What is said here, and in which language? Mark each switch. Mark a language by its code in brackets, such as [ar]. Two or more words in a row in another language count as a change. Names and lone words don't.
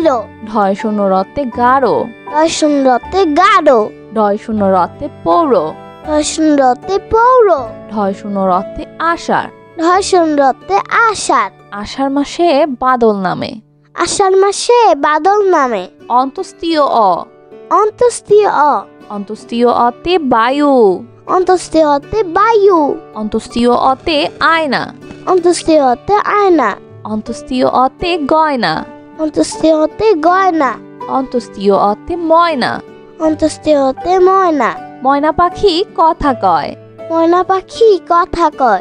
[bn] ঢয় শূন্য রতে গাঢ়। ঢয় শূন্য রতে গাঢ়। ঢয় শূন্য রতে পৌর। ঢয় শূন্য রতে পৌর। ঢয় শূন্য রতে আষাঢ়। ঢয় শূন্য রতে আষাঢ়। আষাঢ় মাসে বাদল নামে। আষাঢ় মাসে বাদল নামে। অন্তস্তীয় অ। অন্তস্তীয় অ। অন্তস্তীয় অতে বায়ু। অন্তস্তীয় অতে বায়ু। অন্তস্তীয় অতে আয়না। অন্তস্তীয় অতে আয়না। অন্তস্তীয় অতে গয়না। অন্তস্তীয় অতে গয়না। অন্তস্তীয় অতে ময়না। অন্তস্তীয় অতে ময়না। ময়না পাখি কথা কয়। ময়না পাখি কথা কয়।